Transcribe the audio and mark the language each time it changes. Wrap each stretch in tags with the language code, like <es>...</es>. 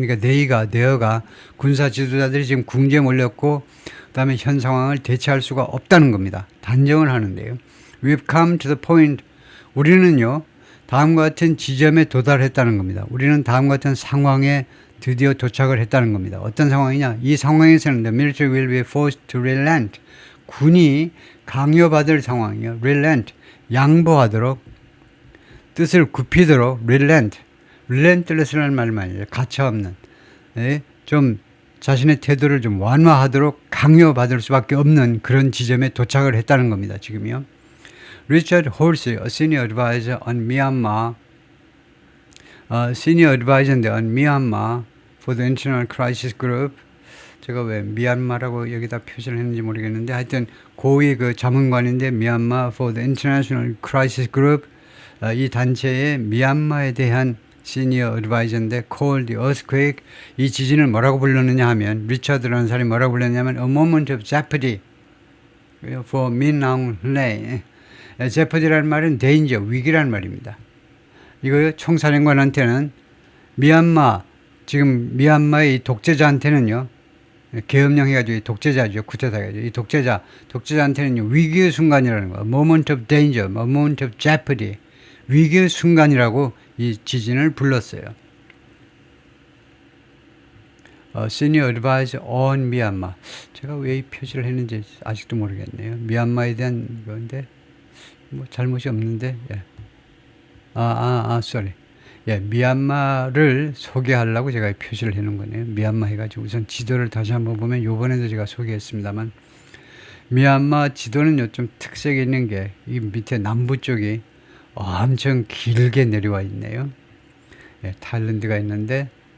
<ko>그러니까 네어가 군사 지도자들이 지금 궁지에 몰렸고 그다음에 현 상황을 대체할 수가 없다는 겁니다. 단정을 하는데요.</ko> <en>We've come to the point,</en> <ko>우리는요 다음과 같은 지점에 도달했다는 겁니다. 우리는 다음과 같은 상황에 드디어 도착을 했다는 겁니다. 어떤 상황이냐? 이 상황에서는</ko> <en>the military will be forced to relent,</en> <ko>군이 강요받을 상황이요. relent, 양보하도록, 뜻을 굽히도록, relentless라는 말 말이에요. 가차없는, 좀 자신의 태도를 좀 완화하도록 강요받을 수밖에 없는 그런 지점에 도착을 했다는 겁니다.</ko> <en>지금요. Richard Horsey, a senior advisor on Myanmar, on Myanmar for the International Crisis Group.</en> <ko>제가 왜 미얀마라고 여기다 표시를 했는지 모르겠는데 하여튼 고위 그 자문관인데 Myanmar for the International Crisis Group, 이 단체의 미얀마에 대한 시니어 어드바이저인데</ko> <en>called the earthquake,</en> <ko>이 지진을 뭐라고 불렀느냐 하면 리처드라는 사람이 뭐라고 불렀냐면</ko> <en>a moment of jeopardy for Min Aung Hlaing.</en> <ko>jeopardy라는 말은 danger, 위기라는 말입니다. 이거 총사령관한테는 지금 미얀마의 이 독재자한테는요, 계엄령 해가지고 독재자죠, 쿠데타 해가지고 이 독재자한테는 위기의 순간이라는 거예요.</ko> <en>moment of danger, moment of jeopardy,</en> <ko>위기의 순간이라고 이 지진을 불렀어요.</ko> <en>Senior Advisor on Myanmar.</en> <ko>제가 왜 이 표시를 했는지 아직도 모르겠네요. 미얀마에 대한 건데 뭐 잘못이 없는데.</ko> <en>sorry.</en> <ko>미얀마를 소개하려고 제가 표시를 해놓은 거네요. 미얀마 해가지고 우선 지도를 다시 한번 보면 요번에도 제가 소개했습니다만 미얀마 지도는요 좀 특색이 있는 게 이 밑에 남부 쪽이 엄청 길게 내려와 있네요. 타일랜드가 있는데</ko>